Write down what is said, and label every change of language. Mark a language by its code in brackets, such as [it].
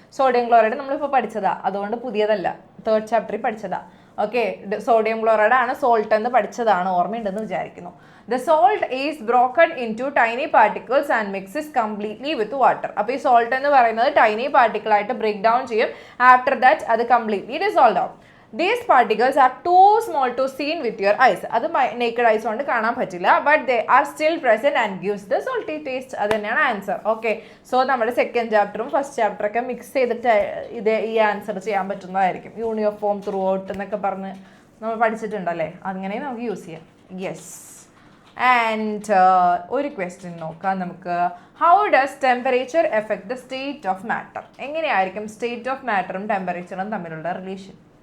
[ml] Sodium chloride നമ്മളിപ്പോൾ പഠിച്ചതാ, അതുകൊണ്ട് പുതിയതല്ല, 3rd ചാപ്റ്ററിൽ പഠിച്ചതാ. ഓക്കെ, സോഡിയം ക്ലോറൈഡ് ആണ് സോൾട്ട് എന്ന് പഠിച്ചതാണ്, ഓർമ്മയുണ്ടെന്ന് വിചാരിക്കുന്നു. [en] The salt is broken into tiny particles and mixes completely with water. [ml] അപ്പോൾ ഈ സോൾട്ട് എന്ന് പറയുന്നത് ടൈനി പാർട്ടിക്കിൾ ആയിട്ട് ബ്രേക്ക് ഡൗൺ ചെയ്യും. [en] after that [ml] അത് കംപ്ലീറ്റ്ലി ഡിസോൾവ് ആവും. [en] These particles are too small to seen with your eyes. [ml] അത് naked eyes കൊണ്ട് കാണാൻ പറ്റില്ല, [en] but they are still present and gives the salty taste. [ml] അത് തന്നെയാണ് ആൻസർ. ഓക്കെ, സോ നമ്മുടെ 2nd ചാപ്റ്ററും 1st ചാപ്റ്ററൊക്കെ മിക്സ് ചെയ്തിട്ട് ഈ ആൻസർ ചെയ്യാൻ പറ്റുന്നതായിരിക്കും. യൂണിഫോം ത്രൂ ഔട്ട് എന്നൊക്കെ പറഞ്ഞ് നമ്മൾ പഠിച്ചിട്ടുണ്ടല്ലേ, അങ്ങനെ നമുക്ക് യൂസ് ചെയ്യാം. യെസ്, ആൻഡ് ഒരു ക്വസ്റ്റ്യൻ നോക്കാം നമുക്ക്. [en] How does temperature effect the state of matter? [ml] എങ്ങനെയായിരിക്കും സ്റ്റേറ്റ് ഓഫ് മാറ്ററും ടെമ്പറേച്ചറും തമ്മിലുള്ള റിലേഷൻ?